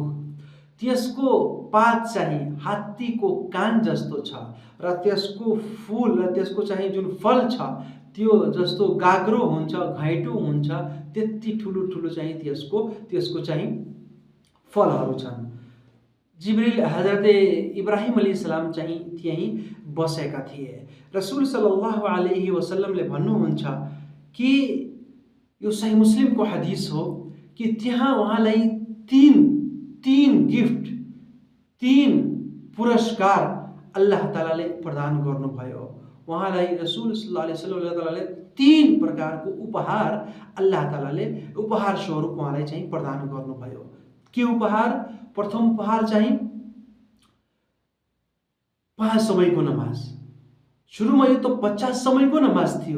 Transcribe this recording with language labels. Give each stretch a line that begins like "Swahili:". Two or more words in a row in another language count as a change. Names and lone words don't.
Nepali: त्यसको पात चाहिँ हात्तीको कान जस्तो छ र त्यसको फूल र त्यसको चाहिँ जुन फल छ त्यो जस्तो गाग्रो हुन्छ, घैँटो हुन्छ, त्यति ठुलो ठुलो चाहिँ त्यसको चाहिँ फलहरू छन्। जिब्रिल हजरत इब्राहिम अलैहिस्सलाम चाहिँ त्यहीँ बसेका थिए। रसुल
Arabic: صلى الله عليه وسلم
Nepali: भन्नुहुन्छ कि यो सही मुस्लिमको हदिस हो कि त्यहाँ उहाँलाई तीन तीन गिफ्ट, तीन पुरस्कार अल्लाह तालाले प्रदान गर्नुभयो। उहाँलाई रसुल
Arabic: صلى الله عليه وسلم
Nepali: तीन प्रकारको उपहार अल्लाह तालाले उपहार स्वरूप उहाँलाई चाहिँ प्रदान गर्नुभयो। के उपहार? प्रथम उपहार चाहिँ 5 समयको नमाज। सुरुमा यो त 50 समयको नमाज थियो।